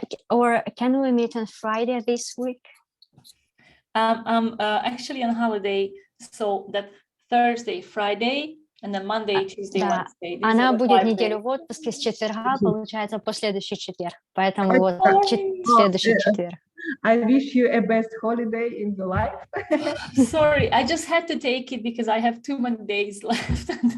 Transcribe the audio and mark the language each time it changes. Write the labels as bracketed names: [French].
[English] Or can we meet on Friday this week? I'm actually on holiday, so that Thursday, Friday, and then Monday, Tuesday, [Russian] Да, [English] Wednesday. [Russian] она будет неделю в отпуске с четверга, получается, по следующий четверг. Поэтому вот следующий четверг. [English] I wish you a best holiday in the life. Sorry, I just had to take it because I have too many days left.